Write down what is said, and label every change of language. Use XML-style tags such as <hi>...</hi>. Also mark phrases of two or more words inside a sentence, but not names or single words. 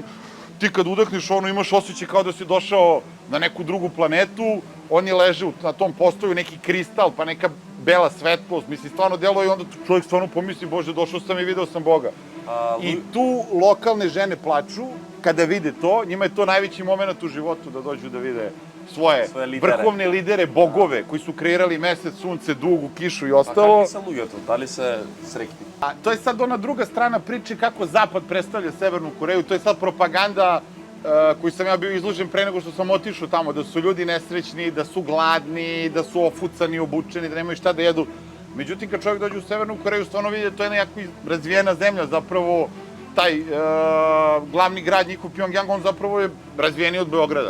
<sr>Ti kad udahneš ono imaš osjećaj kao da si došao na neku drugu planetu, oni leže na tom postoju neki kristal, pa neka bela svetlost, misli, stvarno deluje i onda čovjek stvarno pomisli, Bože, došao sam i video sam Boga. I tu lokalne žene plaču kada vide to, njima je to najveći moment u životu da dođu da vide svoje vrhovne lidere, bogove, koji su kreirali mesec, sunce, dugu, kišu i ostalo.</sr> <mk>А какви са луѓето? Дали се среќни?</mk> <sr>To je sad ona druga strana priče kako Zapad predstavlja Severnu Koreju, to je sad propaganda koju sam ja bio izložen pre nego što sam otišao tamo, da su ljudi nesrećni, da su gladni, da su ofucani, obučeni, da nemaju šta da jedu. Međutim, kad čovjek dođe u Severnu Koreju, stvarno vidi da to je nekako razvijena zemlja, zapravo taj glavni grad njihov Pjongjang, on zapravo je razvijeniji od Beograda.</sr>